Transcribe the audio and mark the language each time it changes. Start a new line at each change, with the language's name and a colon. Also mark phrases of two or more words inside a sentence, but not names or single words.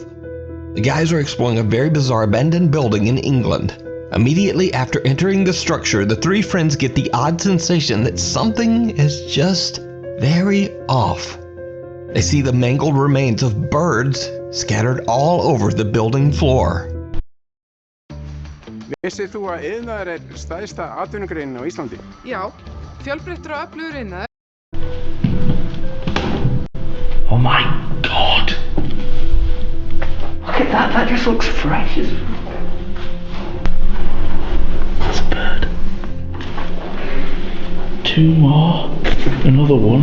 English: The guys are exploring a very bizarre abandoned building in England. Immediately after entering the structure, the three friends get the odd sensation that something is just very off. They see the mangled remains of birds scattered all over the building floor.
Icelandic: Vissið þú að iðnaður er stærsta atvinnugreinin á Íslandi? Já, fjölbreyttur og öflugur iðnaður.
English: Oh my god! Look at that, that just looks fresh. That's a bird. Two more. Another one.